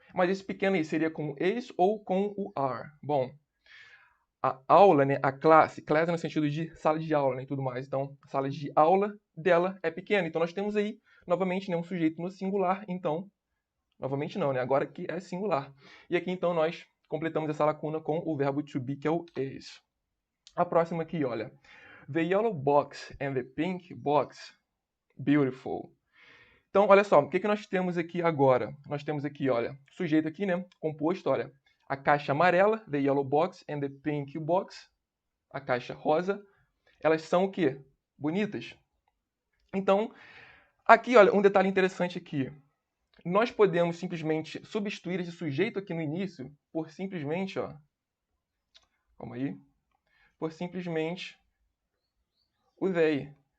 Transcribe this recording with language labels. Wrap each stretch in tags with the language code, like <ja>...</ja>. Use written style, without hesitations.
<pt>Mas esse pequeno aí seria com o is ou com o are? Bom, a aula, né, a classe no sentido de sala de aula, né, e tudo mais. Então, a sala de aula dela é pequena. Então, nós temos aí, novamente, né, um sujeito no singular. Então, novamente não, né, agora aqui é singular. E aqui, então, nós completamos essa lacuna com o verbo to be, que é o is. A próxima aqui, olha.</pt> <en>The yellow box and the pink box, beautiful.</en> <pt>Então, olha só, o que nós temos aqui agora? Nós temos aqui, olha, sujeito aqui, né, composto, olha, a caixa amarela,</pt> <en>the yellow box, and the pink box,</en> <pt>a caixa rosa, elas são o quê? Bonitas. Então, aqui, olha, um detalhe interessante aqui. Nós podemos simplesmente substituir esse sujeito aqui no início por simplesmente, ó, calma aí, por simplesmente o they.</pt>